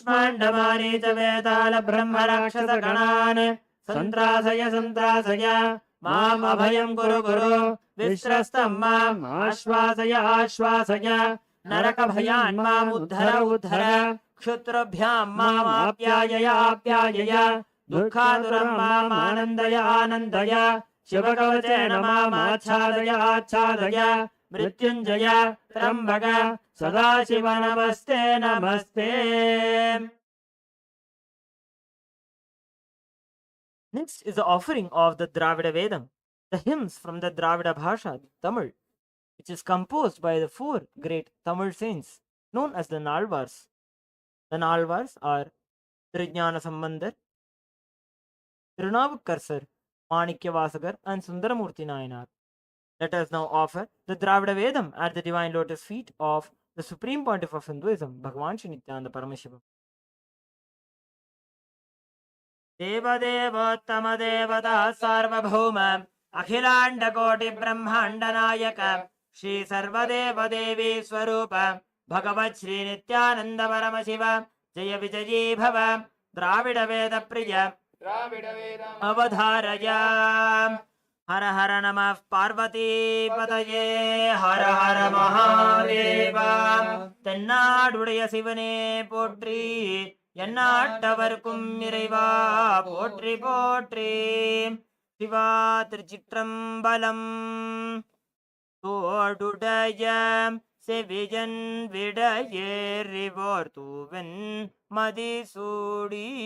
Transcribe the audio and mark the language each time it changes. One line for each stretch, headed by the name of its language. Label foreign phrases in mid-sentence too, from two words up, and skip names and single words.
Sanskrit: कूष्माण्डमारीच वेताल ब्रह्म राक्षसगणान् सन्त्रासय सन्त्रासय माम् अभयम् कुरु कुरु विश्रस्तम् माम् आश्वासय आश्वासय नरकभयान् माम् उद्धर उद्धर क्षुत्रभ्याम् माम् आप्यायय आप्यायय दुःखातुरम् माम् आनन्दय आनन्दय शिवकवचेन माम् आच्छादय आच्छादय मृत्युञ्जय त्र्यम्बक सदाशिव नमस्ते नमस्ते.
English: Next is the offering of the Dravida Vedam, the hymns from the Dravida Bhasha, Tamil, which is composed by the four great Tamil saints known as the Nalvars. The Nalvars are Trijnana Sambandar, Tirunavukkar, Manikyavasagar, and Sundaramurti Nayanar. Let us now offer the Dravida Vedam at the divine lotus feet of the Supreme Pontiff of Hinduism, Bhagavan Shri Nithyananda Paramashiva.
Sanskrit: देवदेवोत्तम देवता सार्वभौम अखिलांड कोटि ब्रह्मांड नायक श्री सर्वदेव देवी स्वरूप भगवत् श्री नित्यानंद परम शिव जय विजयी भव द्राविड वेद प्रिय अवधारय. हर हर नमः पार्वती पतये हर हर महादेव.
Tamil: தென்னாடுடைய சிவனே போற்றி எந்நாட்டவர்க்கும் இறைவா போற்றி போற்றி. சிவா திருச்சிற்றம்பலம். தோடுடைய செவியன் விடையேறிவோர் தூவன் மதிசூடி